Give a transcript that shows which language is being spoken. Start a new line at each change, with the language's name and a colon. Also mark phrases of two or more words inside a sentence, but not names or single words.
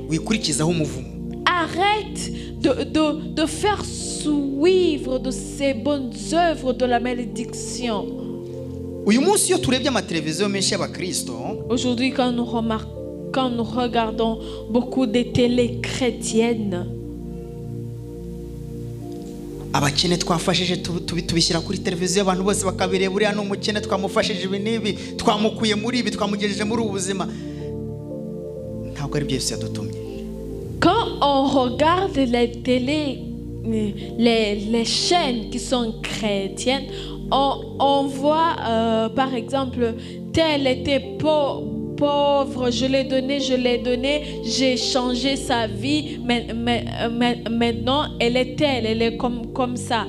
French: Arrête de faire suivre de ces bonnes œuvres de la malédiction. Aujourd'hui, quand nous regardons beaucoup de télé chrétiennes,
Kinyarwanda: abakene twafashije tubishyira kuri televiziyo abantu bose bakabireba uriya n'umukene twamufashije ibi n'ibi twamukuye muri ibi twamugejeje muri ubu buzima ntabwo ari byo Yesu yadutumye.
French: Quand on regarde les chaînes qui sont chrétiennes, on voit par exemple tel était pauvre, je l'ai donné, j'ai changé sa vie, maintenant elle est telle, elle est comme ça.